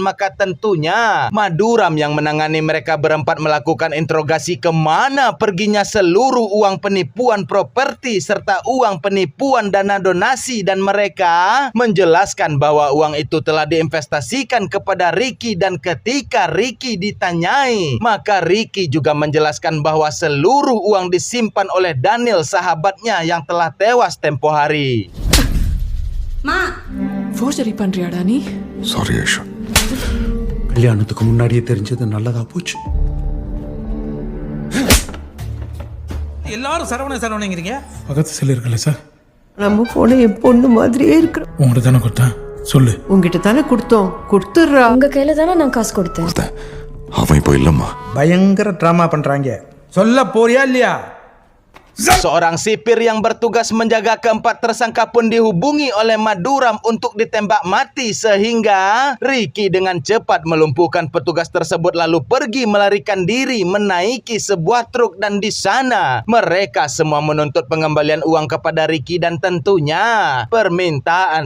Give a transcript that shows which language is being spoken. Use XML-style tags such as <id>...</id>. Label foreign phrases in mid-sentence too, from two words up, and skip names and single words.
<id>Maka tentunya Maduram yang menangani mereka berempat melakukan interogasi kemana perginya seluruh uang penipuan properti serta uang penipuan dana donasi, dan mereka menjelaskan bahwa uang itu telah diinvestasikan kepada Ricky, dan ketika Ricky ditanyai, maka Ricky juga menjelaskan bahwa seluruh uang disimpan oleh Daniel, sahabatnya yang telah tewas tempo hari.</id> <ta>ஃபோர்ஜரி பண்றியாடா நீ? சாரி ஐஷா. கல்யாணத்துக்கு முன்னாடியே தெரிஞ்சது நல்லதா போச்சு. எல்லாரும் சரவணங்கிறீங்க. பக்கத்து செல்லு இருக்குல்ல சார், நம்ம போன என் பொண்ணு மாதிரியே இருக்கிறோம். உங்கள்கிட்ட தானே கொடுத்தேன், சொல்லு. உங்ககிட்ட தானே கொடுத்தோம், கொடுத்துடுறா. உங்க கையில தானே நான் காசு கொடுத்தேன். அவன் இப்போ இல்லம்மா. பயங்கர ட்ராமா பண்றாங்க. சொல்ல போறியா இல்லையா?</ta> <id>Seorang sipir yang bertugas menjaga keempat tersangka pun dihubungi oleh Maduram untuk ditembak mati sehingga Ricky dengan cepat melumpuhkan petugas tersebut lalu pergi melarikan diri menaiki sebuah truk, dan di sana mereka semua menuntut pengembalian uang kepada Ricky, dan tentunya permintaan</id>